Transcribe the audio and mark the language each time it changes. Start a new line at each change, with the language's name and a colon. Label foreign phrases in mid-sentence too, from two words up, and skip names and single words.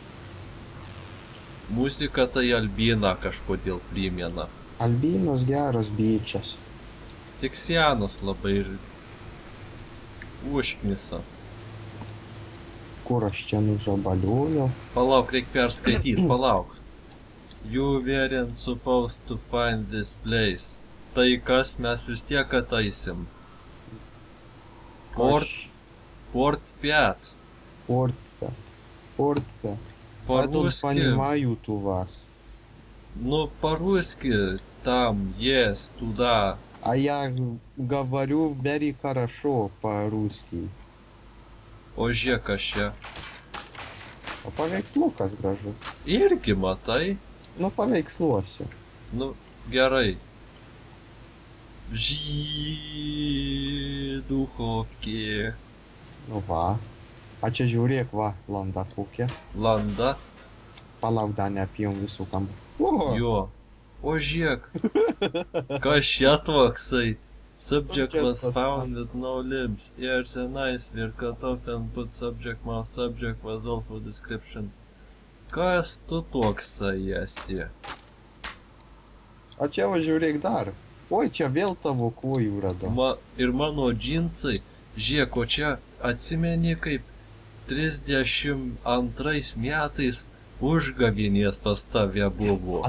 Lithuanian: Muzika tai Albiną kažkodėl primena. Albinas geras bičias. Tik senas labai ir užknisa. Kur aš čia nužabaliuoju? Palauk, reik perskaityti, palauk.
English: You weren't supposed to find this place.
Lithuanian: Tai kas mes vis tiek ateisim. Port 5.
Russian: Портпят. Портпят. Я тут По-русски, понимаю у вас. ну по-русски там есть, туда. А я говорю very хорошо по-русски.
Lithuanian: O žiūrėk, kas čia. O paveikslukas gražus. Irgi matai? Nu, paveiksluosiu. Nu, gerai. Duchovki. Nu va. A čia žiūrėk, va, landa kokia. Landa. Palauk, dar neapjom visų kambų. O, Jo. O žiūrėk. Kas čia toksai?
English: Subject was Subject was found with no limbs. Ears and eyes were cut off and put subject mouth. Subject was also description.
Lithuanian: Kas tu toksai esi? a čia va žiūrėk dar. Oi, čia vėl tavo kojų radau. Ir mano džinsai. Žiūrėk, o čia atsimeni kaip 32 metais užgavėnės pas tave buvo.